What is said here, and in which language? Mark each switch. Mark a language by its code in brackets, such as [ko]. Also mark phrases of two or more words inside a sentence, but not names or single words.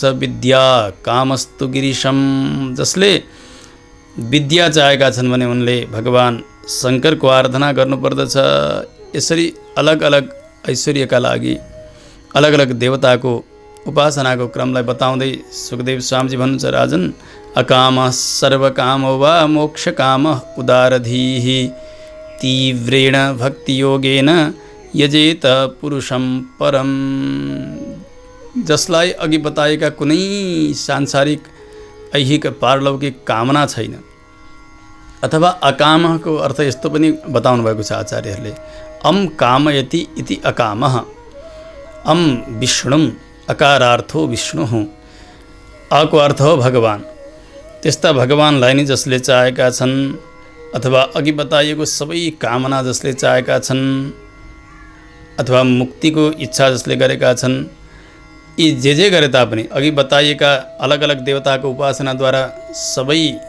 [sa] विद्या कामस्तु गिरीशम, [ne] जसले विद्या चाहेका छन् भने उनले भगवान शङ्करको आराधना गर्नुपर्दछ। यसरी अलग अलग ऐश्वर्यका लागि अलग अलग देवताको उपासनाको क्रमलाई बताउँदै सुखदेव स्वामीजी भन्नुहुन्छ, [sa] राजन अकामः सर्वकामो वा मोक्षकामः उदारधीः तीव्रेण भक्तियोगेन यजेत पुरुषं परम। [ne] जसलाई अघि बताएका कुनै सांसारिक ऐहिक पारलौकिक कामना छैन, अथवा अकामको अर्थ यस्तो पनि बताउनु भएको छ आचार्यहरूले, [sa] अम कामयति इति अकामः, अम विष्णुम अकारार्थो विष्णु, [ne] अको अर्थ हो भगवान। त्यस्ता भगवानलाई नै जसले चाहेका छन्, अथवा अघि बताइएको सबै कामना जसले चाहेका छन्, अथवा मुक्तिको इच्छा जसले गरेका छन्, यी जे गरे तापनि अघि बताइएका अलग अलग देवताको उपासनाद्वारा सबै